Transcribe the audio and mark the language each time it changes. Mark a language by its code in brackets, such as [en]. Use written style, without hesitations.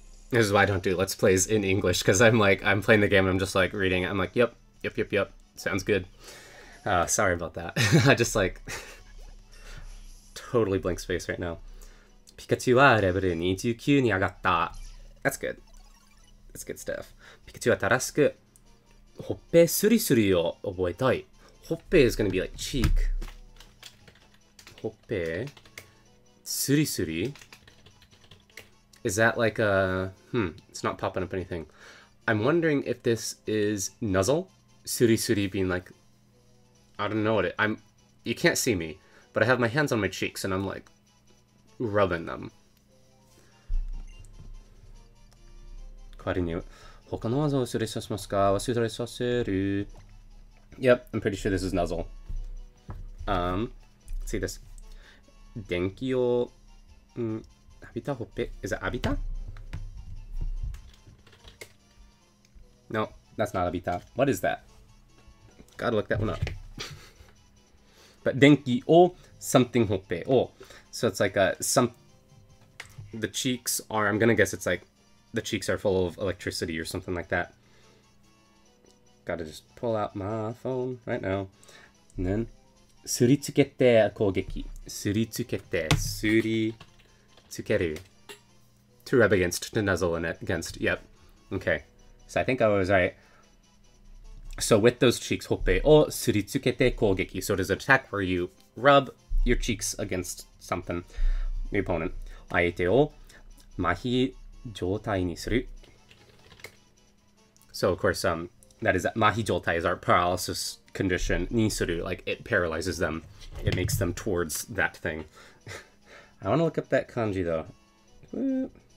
[en] This is why I don't do Let's Plays in English, because I'm playing the game and I'm just like reading it. I'm like, yep. Sounds good. Sorry about that. I just like totally blank space right now. [ja] Pikachu はレベル29に上がった。 [en] That's good. That's good stuff. [ja] ピカチュウは正しくほっぺスリスリを覚えたい。 [en] ほっぺ is gonna be like cheek. ほっぺスリスリ Is that like a... it's not popping up anything. I'm wondering if this is nuzzle? Suri suri being like... I don't know what it... You can't see me, but I have my hands on my cheeks and I'm like rubbing them. [ja] 代わりに他の技を忘れさせますか？忘れさせる。 [en] Yep, I'm pretty sure this is nuzzle. Let's see this. [ja] 電気を、浴びたほっぺ [en] Is it [ja] 浴びた? [en] No, that's not 浴びた. What is that? Gotta look that one up. But 電気を something ほっぺを So it's like the cheeks are, I'm gonna guess it's like the cheeks are full of electricity or something like that. Gotta just pull out my phone right now. [ja] And then すりつけて攻撃。すりつけて、すりつける。 [en] To rub against, to nuzzle in it, against. Yep. Okay. So I think I was right. So with those cheeks, [ja] ほっぺをすりつけて攻撃. [en] So it is an attack where you rub your cheeks against something, the opponent. [ja] 相手を麻痺状態にする. [en] So of course, that is, mahi jotai is our paralysis condition. Nisuru, like it paralyzes them. It makes them towards that thing. I want to look up that kanji though.